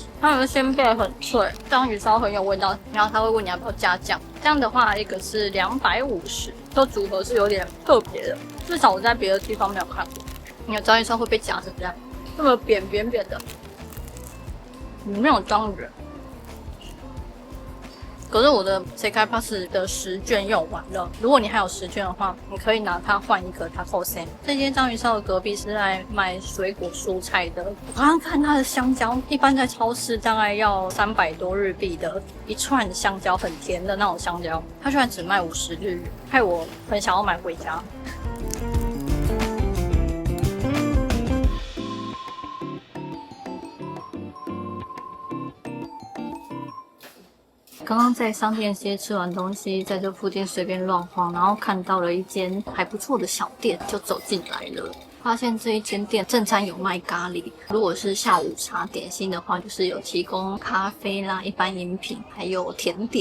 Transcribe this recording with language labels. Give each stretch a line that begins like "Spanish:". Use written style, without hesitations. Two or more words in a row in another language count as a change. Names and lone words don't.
Chinese: 它的鮮貝很脆，章魚燒很有味道，然後他會問你要不要加醬，這樣的話一個是250，這組合是有點特別的，至少我在別的地方沒有看過。你的章魚燒會被夾成這樣，這麼扁的，裡面有章魚。可是我的 Sekai Pass 的10券用完了，如果你還有10券的話，你可以拿它換一個 Taco Sen。這間章魚燒的隔壁是在賣水果蔬菜的，我剛剛看它的香蕉，一般在超市大概要300多日幣的一串香蕉，很甜的那種香蕉，它居然只賣50日元，害我很想要買回家。刚剛在商店街吃完東西，在這附近隨便亂晃，然後看到了一間還不錯的小店，就走進來了。發現這一間店正餐有賣咖喱，如果是下午茶點心的話，就是有提供咖啡啦、一般飲品，還有甜點。